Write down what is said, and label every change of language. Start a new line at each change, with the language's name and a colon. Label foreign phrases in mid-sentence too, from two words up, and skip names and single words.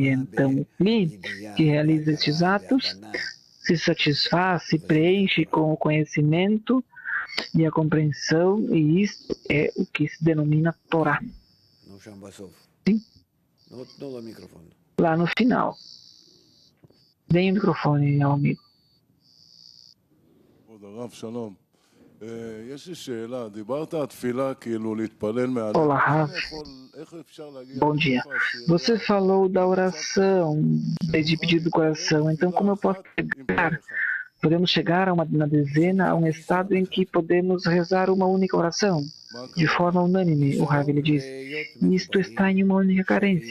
Portuguese: E então, o Kli, que realiza estes atos, se satisfaz, se preenche com o conhecimento e a compreensão, e isso é o que se denomina Torá. Sim? Lá no final. Dê o microfone ao amigo.
Hebrew: הרב, שלום. יש לי שאלה, דיברת על תפילה כאילו להתפלל מעל...
Portuguese: Olá, Rav. Bom dia. Você falou da oração, de pedido do coração. Então, como eu posso chegar? Podemos chegar na dezena a um estado em que podemos rezar uma única oração, de forma unânime. O Rav, ele diz: isto está em uma única carência.